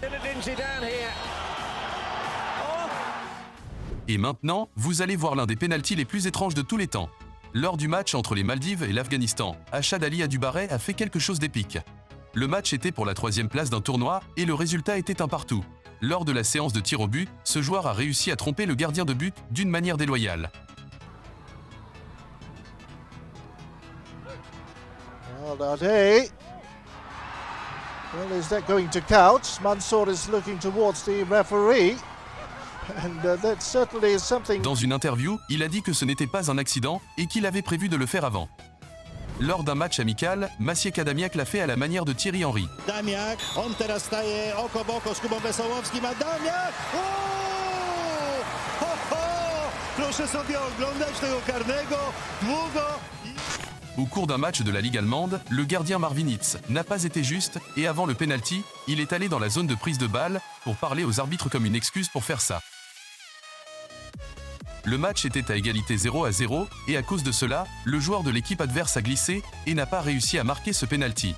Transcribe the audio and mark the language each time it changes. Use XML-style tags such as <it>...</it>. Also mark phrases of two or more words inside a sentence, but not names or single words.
<fr>Et maintenant, vous allez voir l'un des pénaltys les plus étranges de tous les temps. Lors du match entre les Maldives et l'Afghanistan, Achad Ali Adubareh a fait quelque chose d'épique. Le match était pour la 3e place d'un tournoi et le résultat était un partout. Lors de la séance de tir au but, ce joueur a réussi à tromper le gardien de but d'une manière déloyale.</fr> <en>Well, well, is that going to count? Mansour is looking towards the referee. And that certainly is something.</en> <fr>Dans une interview, il a dit que ce n'était pas un accident et qu'il avait prévu de le faire avant. Lors d'un match amical, Maciej Adamiak l'a fait à la manière de Thierry Henry.</fr> <pl>Adamiak, on teraz staje oko w oko z Kubą Wesołowskim. Adamiak! O! Ho, ho! Proszę sobie oglądać tego karnego, długo.</pl> <fr>Au cours d'un match de la Ligue allemande, le gardien Marvin Hitz n'a pas été juste et avant le penalty, il est allé dans la zone de prise de balle pour parler aux arbitres comme une excuse pour faire ça. Le match était à égalité 0-0 et à cause de cela, le joueur de l'équipe adverse a glissé et n'a pas réussi à marquer ce penalty.</fr>